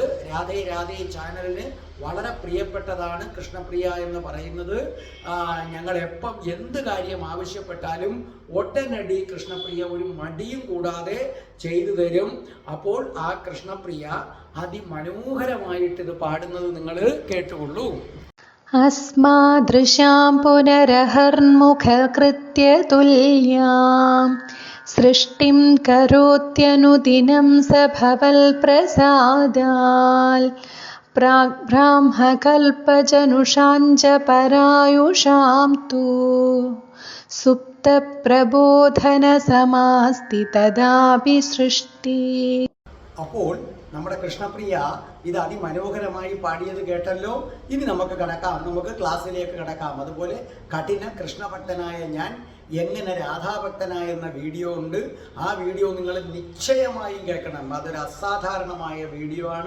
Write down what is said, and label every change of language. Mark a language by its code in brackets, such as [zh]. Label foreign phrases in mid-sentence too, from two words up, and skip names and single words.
[ml] രാധേ രാധേ ചാനലിന് വളരെ പ്രിയപ്പെട്ടതാണ് കൃഷ്ണപ്രിയ എന്ന് പറയുന്നത്. ഞങ്ങൾ എപ്പം എന്ത് കാര്യം ആവശ്യപ്പെട്ടാലും ഒട്ടനടി കൃഷ്ണപ്രിയ ഒരു മടിയും കൂടാതെ ചെയ്തു തരും. അപ്പോൾ ആ കൃഷ്ണപ്രിയ അതിമനോഹരമായിട്ട് ഇത് പാടുന്നത് നിങ്ങൾ കേട്ടുകൊള്ളൂ. [sa] अस्मादृशां पुनरहर्मुखकृत्यतुल्यां सृष्टिं करोत्यनुदिनं स भवल्प्रसादाल् प्राग्ब्राह्मकल्पजनुषां च परायुषां तु सुप्तप्रबोधनसमास्ति तदापि सृष्टि. [ml] അപ്പോൾ നമ്മുടെ കൃഷ്ണപ്രിയ ഇത് അതിമനോഹരമായി പാടിയത് കേട്ടല്ലോ. ഇനി നമുക്ക് ക്ലാസ്സിലേക്ക് കടക്കാം. അതുപോലെ കഠിന കൃഷ്ണഭക്തനായ ഞാൻ എങ്ങനെ രാധാഭക്തനായെന്ന വീഡിയോ ഉണ്ട്. ആ വീഡിയോ നിങ്ങൾ നിശ്ചയമായും കേൾക്കണം. അതൊരു അസാധാരണമായ വീഡിയോ ആണ്.